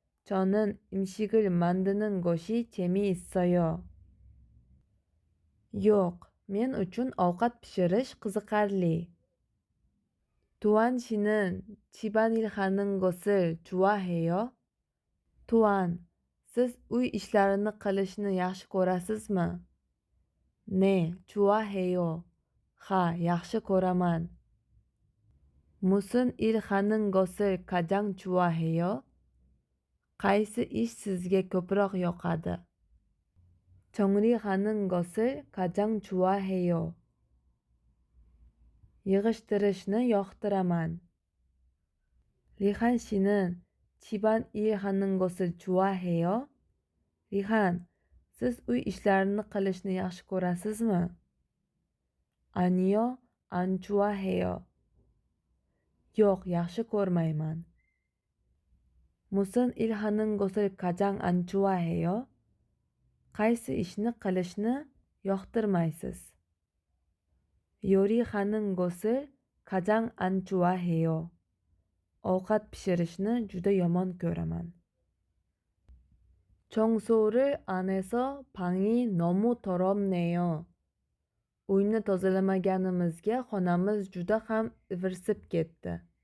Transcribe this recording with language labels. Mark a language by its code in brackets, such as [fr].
[ko] 저는 음식을 만드는 것이 재미있어요. [uz] yo'q, men uchun ovqat pishirish qiziqarli. [ko] tuan 씨는 집안일 하는 것을 좋아해요? [uz] tuan, siz uy ishlarini qilishni yaxshi ko'rasizmi? [ko] ne, 좋아해요. [uz] ha, yaxshi ko'raman. [ko] 무슨 일 하는 것을 가장 좋아해요? [uz] qaysi ish sizga ko'proq yoqadi? [ko] 정리하는 것을 가장 좋아해요. [uz] yig'ishtirishni yoqtiraman. [ko] 리한 씨는 집안 일 하는 것을 좋아해요? [uz] 리한, siz uy ishlarini qilishni yaxshi ko'rasizmi? [ko] 아니요, 안 좋아해요. [uz] yo'q, yaxshi ko'rmayman. [ko] 무슨 일 하는 것을 가장 안 좋아해요? [uz] qaysi ishni qilishni yoqtirmaysiz? [ko] 요리하는 것을 가장 안 좋아해요. [uz] ovqat pishirishni juda yomon ko'raman. [ko] 청소를 안 해서 방이 너무 더럽네요. [uz] uyni tozalamaganimizga xonamiz juda ham ivirsib ketdi.